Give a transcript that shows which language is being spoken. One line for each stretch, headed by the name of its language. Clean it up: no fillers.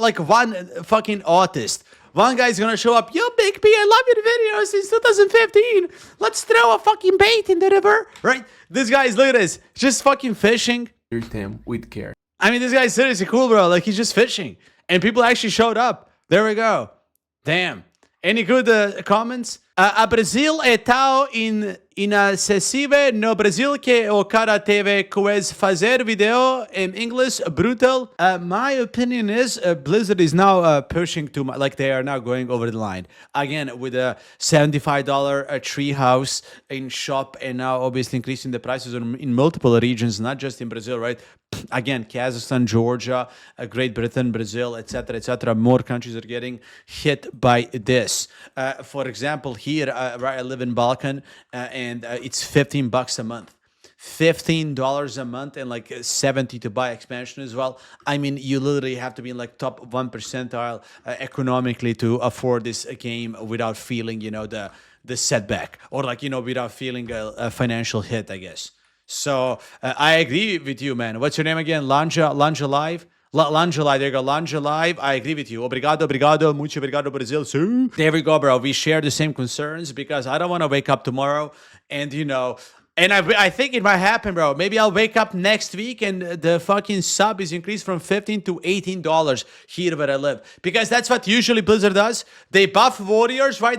English: Like one fucking autist. One guy's gonna show up, yo, Big P, I love your videos since 2015. Let's throw a fucking bait in the river, right? This guy's, look at this, just fucking fishing. Them with care. I mean, this guy's seriously cool, bro. Like, he's just fishing. And people actually showed up. There we go. Damn. Any good comments?
Portuguese: A Brasil é tão inacessível no Brasil que o cara teve que fazer video
English: in English
Portuguese: brutal.
English: My opinion is Blizzard is now pushing too much. Like they are now going over the line. Again, with a $75 treehouse in shop and now obviously increasing the prices in multiple regions, not just in Brazil, right? Again, Kazakhstan, Georgia, Great Britain, Brazil, etc., etc. More countries are getting hit by this. For example, here, right, I live in Balkan, and it's $15 a month. $15 a month and like 70 to buy expansion as well. I mean, you literally have to be in like top 1 percentile economically to afford this game without feeling, you know, the setback or like, you know, without feeling a financial hit, I guess. So I agree with you, man. What's your name again? Lanja Live? Lanja Live, there you go. Lanja Live, I agree with you.
Portuguese: Obrigado, muito obrigado, Brazil.
English: There we go, bro. We share the same concerns because I don't want to wake up tomorrow and, you know, and I think it might happen, bro. Maybe I'll wake up next week and the fucking sub is increased from $15 to $18 here where I live. Because that's what usually Blizzard does. They buff warriors, right?